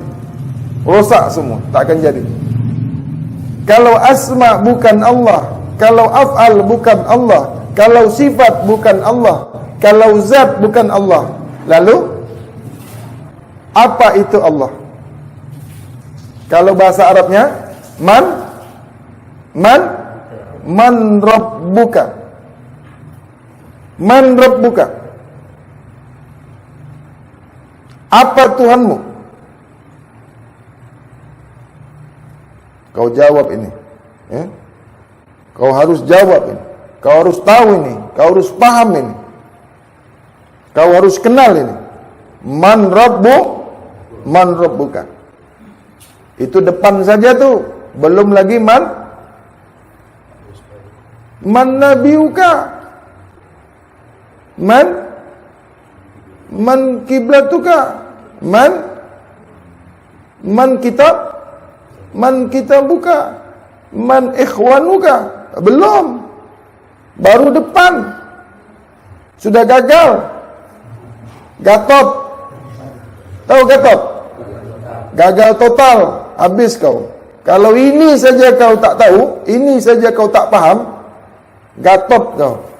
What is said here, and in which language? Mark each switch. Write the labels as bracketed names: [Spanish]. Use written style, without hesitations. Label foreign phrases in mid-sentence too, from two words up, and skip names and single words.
[Indonesian] Rosak semua, tak akan jadi. Kalau asma bukan Allah, kalau af'al bukan Allah, kalau sifat bukan Allah, kalau zat bukan Allah, lalu apa itu Allah? Kalau bahasa Arabnya [Arabic] من ربك. من ربك. [Indonesian] Apa Tuhanmu? Kau jawab ini ya? Kau harus jawab ini. Kau harus tahu ini. Kau harus paham ini. Kau harus kenal ini. [Arabic] من ربك. [Indonesian] Itu depan saja tuh. Belum lagi [Arabic] من نبيك. من قبلتك. من كتاب. من كتابك. من إخوانك? [Indonesian] Belum. Baru depan. Sudah gagal. Gatot. Tahu Gatot? Gagal total. Habis kau. Kalau ini saja kau tak tahu, ini saja kau tak paham, Gatot kau.